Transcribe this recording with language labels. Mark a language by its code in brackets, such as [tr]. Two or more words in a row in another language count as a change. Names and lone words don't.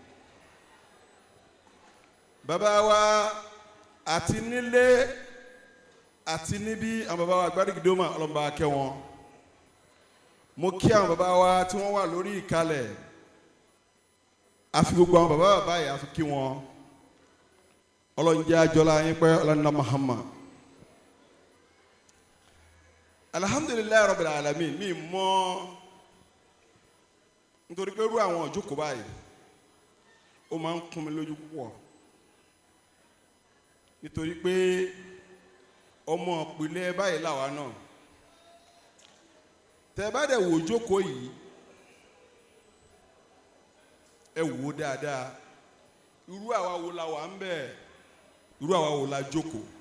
[yo] Bàbá wa àti nílé àti níbí àwọn bàbá wa Gbádégidómà kọlọmbà kẹwọn. Mo kí àwọn bàbá wa tí wọ́n wà lórí ìkàlẹ̀, àfi gbogbo àwọn bàbá yìí àfi kí wọn. Ọlọ́run jẹ́ àjọlá yín pẹ́ ọlọ́nà Muhammad. [ar] الحمد لله رب العالمين. [yo] Mi mọ̀ nítorí pé irú àwọn ìjókòó báyìí ó máa ń kún mi lójú púpọ̀, nítorí pé ọmọ ìpìlẹ̀ báyìí làwa náà. Tẹ́ bá dẹ̀ wò jókòó yìí, ẹ wò dáadáa, irú àwa wo la wà ń bẹ̀, irú àwa wo la jókòó.